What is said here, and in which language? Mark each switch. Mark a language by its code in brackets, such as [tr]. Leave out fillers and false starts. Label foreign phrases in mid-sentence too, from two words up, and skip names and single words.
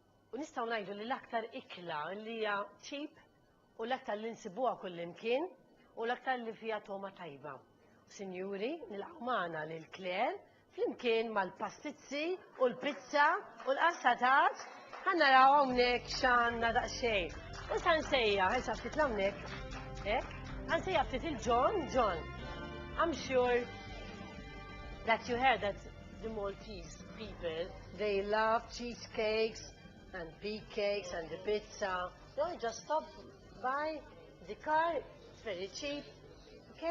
[mt] U nistgħu ngħidu li l-aktar ikla li hija cheap u l-aktar li nsibuha kullimkien u l-aktar li fiha toma tajba. Sinjuri, nilqgħu magħna lil Claire flimkien mal-pastizzi u l-pizza u l-qassatat ħannaraw hawnhekk x'għandna daqsxejn. U sa nsejja, issa ftit hawnhekk. Hekk, nsejja ftit il-John, John. [en] I'm sure that you heard that the Maltese people, they love cheesecakes and big cakes and the pizza. So you just stop by the car, it's very cheap, okay?